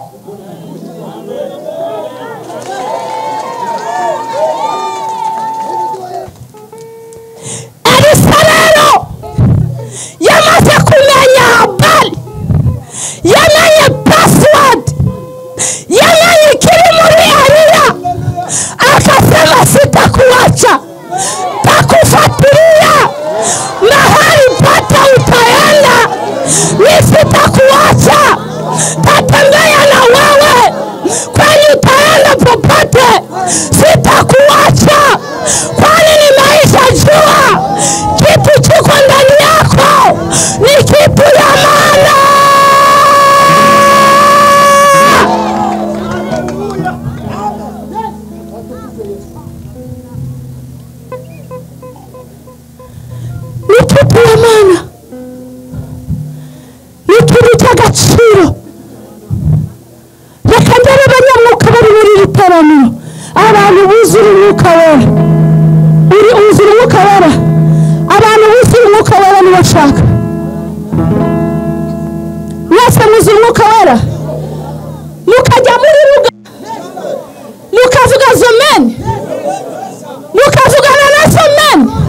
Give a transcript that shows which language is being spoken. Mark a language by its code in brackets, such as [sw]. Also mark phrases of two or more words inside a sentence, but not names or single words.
[rw] Elisa rero yamaze kumenya habari, yamenye password, yamenye ikiri muri Eliya, [sw] akasema sitakuacha, takufuatilia mahali pote utaenda, nisitakuacha, tatembea na wewe kwani utaenda popote, sitakuacha kwani nimeisha jua kitu kiko ndani yako ni kitu ya maana. Ni kitu ya maana, ni kitu cha gaciro. [rw] Reka ndebe abanyamwuka bari muri iri teraniro, abantu buzura umwuka wera. Uzura umwuka wera, abantu buzura umwuka wera nibo nshaka. Mwese muzura umwuka wera, mukajya muri ruga, mukavuga zomeni, mukavugana na zomeni.